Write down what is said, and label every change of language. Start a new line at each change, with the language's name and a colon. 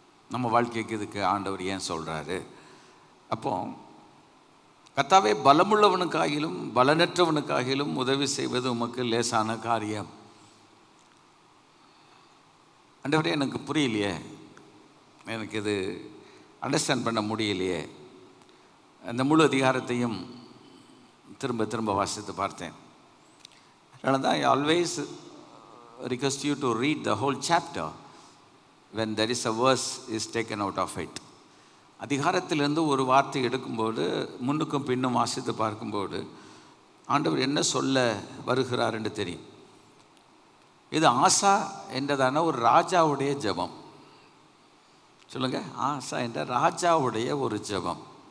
Tamil: நம்ம வாழ்க்கைக்கு இதுக்கு ஆண்டவர் ஏன் சொல்கிறாரு? அப்போ கர்த்தாவே, பலமுள்ளவனுக்காகிலும் பலனற்றவனுக்காகிலும் உதவி செய்வது உமக்கு லேசான காரியம். ஆண்டவரே, எனக்கு புரியலையே, எனக்கு இது அண்டர்ஸ்டாண்ட் பண்ண முடியலையே. அந்த முழு அதிகாரத்தையும் திரும்ப திரும்ப வாசித்து பார்த்தேன். அதனால தான்
English: I always request you to read the whole chapter when there is a verse is taken out of it.
Tamil: அதிகாரத்திலிருந்து ஒரு வார்த்தை எடுக்கும்போது முன்னுக்கும் பின்னும் வாசித்து பார்க்கும்போது ஆண்டவர் என்ன சொல்ல வருகிறார் என்று தெரியும். இது ஆசா என்றதான ஒரு ராஜாவுடைய ஜெபம். சொல்லுங்க, ஆசா என்ற ராஜாவுடைய ஒரு ஜெபம்.